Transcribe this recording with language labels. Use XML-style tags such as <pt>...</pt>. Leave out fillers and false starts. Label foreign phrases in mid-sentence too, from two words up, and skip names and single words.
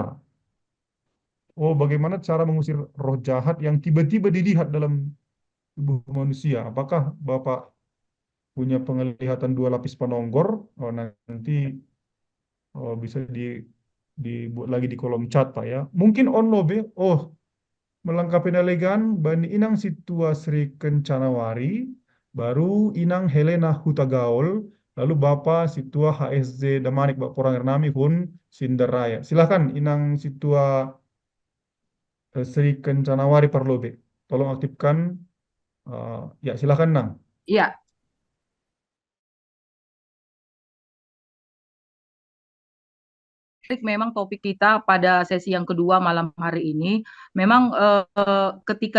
<id>Oh, bagaimana cara mengusir roh jahat yang tiba-tiba dilihat dalam tubuh manusia? Apakah Bapak punya penglihatan dua lapis panonggor? Oh, nanti bisa dibuat lagi di kolom chat, Pak ya. Mungkin onlobe. Oh, melengkapi nalegan, Bani Inang Situa Sri Kencanawari, baru Inang Helena Hutagaol, lalu Bapak Situa HSZ Damanik Bapak Porang Ernami Hun Sindaraya. Silakan Inang Situa Sri Kencanawari Parlobe. Tolong aktifkan. Ya, silakan Nang. Ya, memang topik kita pada sesi yang kedua malam hari ini, memang ketika</id>